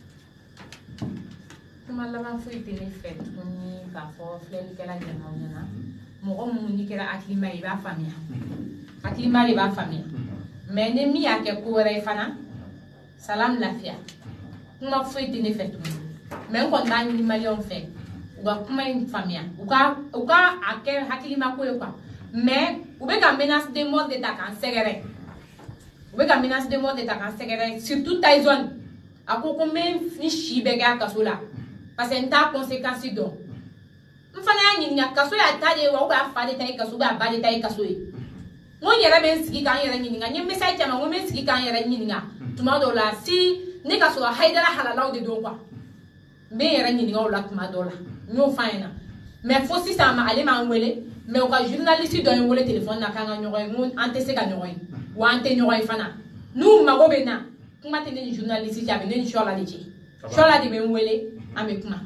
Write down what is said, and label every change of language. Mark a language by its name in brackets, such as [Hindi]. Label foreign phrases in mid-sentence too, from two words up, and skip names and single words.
[Bambara] kuma laban foyi tɛ ne fɛ tuguni k'a fɔ filɛlikɛla ɲɛnaw ɲɛna mɔgɔ minnu n'i kɛra hakilima ye i b'a faamuya hakilima de b'a faamuya mais ni min y'a kɛ ko wɛrɛ ye fana salam lafiya kuma foyi tɛ ne fɛ tuguni mais n kɔni b'a ɲini maliyɛnw fɛ u ka kuma in faamuya u ka a kɛ hakilima ko ye quoi mais u bɛ ka [French] menace de mort [Bambara] de ta k'an sɛgɛrɛ u bɛ ka [French] menace de mort [Bambara] de ta k'an sɛgɛrɛ surtout Tyson a ko n bɛ n si bɛɛ kɛ a kaso la [French] parce que [Bambara] n t'a conséquence dɔn n fana y'a ɲininka kaso y'a ta de ye wa [French] ou bien [Bambara] a fa de ta ye kaso [French] ou bien [Bambara] a ba de ta ye kaso ye n ko n yɛrɛ bɛ n sigi k'an yɛrɛ ɲininka n ye message caman n ko n bɛ n sigi k'an yɛrɛ ɲininka tuma dɔw la si ne ka sɔrɔ Hayidara halalaw de don quoi n bɛ n yɛrɛ ɲininka o la tuma dɔw la n y'o f'a ɲɛna mais fo sisan ale m'an wele mais u ka journaliste dɔ ye n wele téléphone na k'an ka ɲɔgɔn ye n ko an tɛ se ka ɲɔgɔn ye wa an tɛ ɲɔgɔn ye fana n'u mago bɛ n na kuma tɛ ne ni journaliste cɛ a bɛ ne ni Suala de cɛ Suala de bɛ n wele an bɛ kuma